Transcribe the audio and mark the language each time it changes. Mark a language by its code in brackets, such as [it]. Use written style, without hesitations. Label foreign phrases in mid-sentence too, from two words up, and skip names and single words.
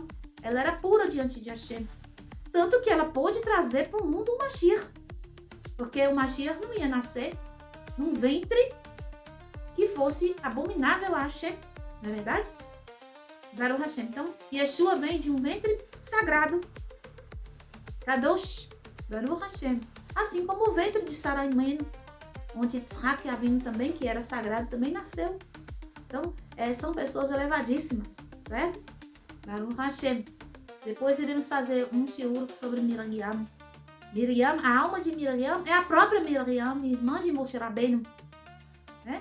[pt] Ela era pura diante de Hashem. Tanto que ela pôde trazer para o mundo o Mashiach. Porque o Mashiach não ia nascer num ventre que fosse abominável a Hashem. Não é verdade? [he] ברוך השם. [pt] Então, Yeshua vem de um ventre sagrado. [he] קדוש. ברוך השם. [pt] Assim como o ventre de Sarah Imenu, onde Yitzhak Avinu também, que era sagrado, também nasceu. Então, são pessoas elevadíssimas, certo? [he] ברוך השם. [pt] Depois iremos fazer um shiur sobre Miriam. Miriam, a alma de Miriam é a própria Miriam, irmã de Moshe Rabbeinu, né?